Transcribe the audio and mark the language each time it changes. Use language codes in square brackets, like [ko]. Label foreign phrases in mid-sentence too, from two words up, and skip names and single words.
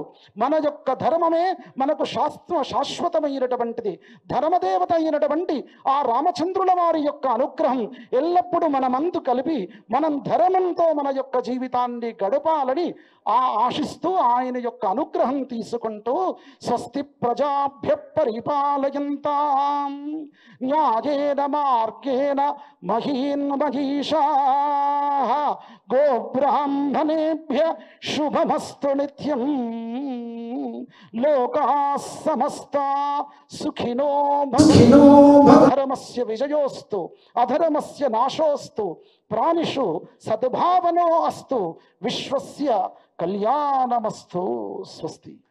[te] మన యొక్క ధర్మమే మనకు శాశ్వతమైనటువంటిది. ధర్మదేవత అయినటువంటి ఆ రామచంద్రుల వారి యొక్క అనుగ్రహం ఎల్లప్పుడూ మనమందు కలిపి మనం ధర్మంతో మన యొక్క జీవితాన్ని గడపాలని ఆశిస్తూ ఆయన యొక్క అనుగ్రహం తీసుకుంటూ [sa] స్వస్తి ప్రజాభ్య పరిపాలయంతాం న్యాయేన మార్గేణ మహీన్మహీషాః గోబ్రాహ్మణేభ్య శుభమస్తు నిత్యం. లోకాః సమస్తాః సుఖినో భవంతు. ధర్మస్య విజయోస్తు అధర్మస్య నాశోస్తు. ప్రాణిషు సద్భావనో అస్తు. విశ్వస్య కళ్యాణమస్తు. స్వస్తి.